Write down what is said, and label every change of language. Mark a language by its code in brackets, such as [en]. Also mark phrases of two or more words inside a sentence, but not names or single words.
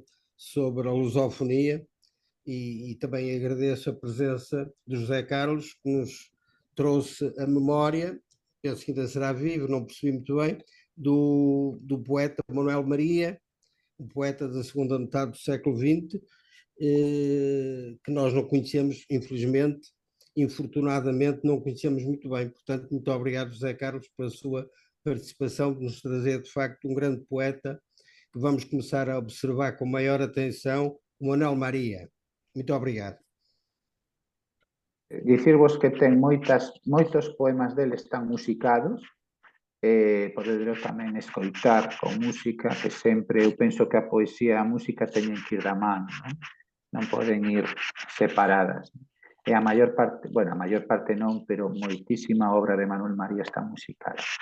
[pt] sobre a lusofonia e também agradeço a presença do José Carlos, que nos trouxe a memória, penso que ainda será vivo, não percebi muito bem, do poeta Manuel Maria, um poeta da segunda metade do século XX, que nós não conhecemos, infelizmente, infortunadamente não conhecemos muito bem. Portanto, muito obrigado, José Carlos, pela sua participação, de nos trazer, de facto, um grande poeta que vamos começar a observar com maior atenção, o Manuel Maria. Muito obrigado. [gl] dicirvos que ten moitos poemas dele están musicados, podedelo tamén escoitar con música, que sempre eu penso que a poesía e a música teñen que ir da mano, non poden ir separadas. E a maior parte non, pero moitísima obra de Manuel María está musicada.